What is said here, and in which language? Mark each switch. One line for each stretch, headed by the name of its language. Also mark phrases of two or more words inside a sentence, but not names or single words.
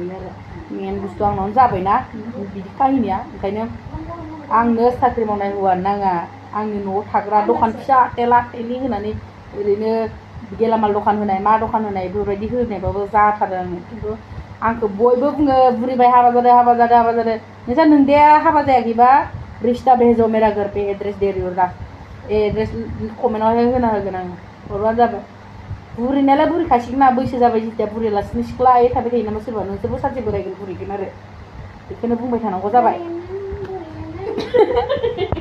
Bodo: आरो मेन बुस्थु आंनावनो जाबायना बिदि काहिनिया ओंखायनो आंनो साख्रि मावनाय हौवा नाङा आंनि न'आव थाग्रा दखान फिसा टेला टेलि होनानै ओरैनो गेलामाल दखान होनाय मा दखान होनाय बेफोरबायदि होनायबाबो जाथारो आङो खिन्थु आंखौ बयबो बुङो बुरिबाय हाबा जादों नोंसा नोंदाया हाबा जायाखैबा
Hindi: रिश्ता भेजो मेरा घर पे एड्रेस दे रही हूँ एड्रेस
Bodo: कमेन्टआवहाय होना होगोन आं हरबानो जाबाय बुरिनायालाय बुरिखासिगोन ना बैसो जाबाय जेथिया बुरिलासिनो सिख्ला थाबाय थायो नामा सोरबा नोंसोरबो सानसे बोरायगोन बुरिगोन आरो बेखौनो बुंबाय थानांगौ जाबाय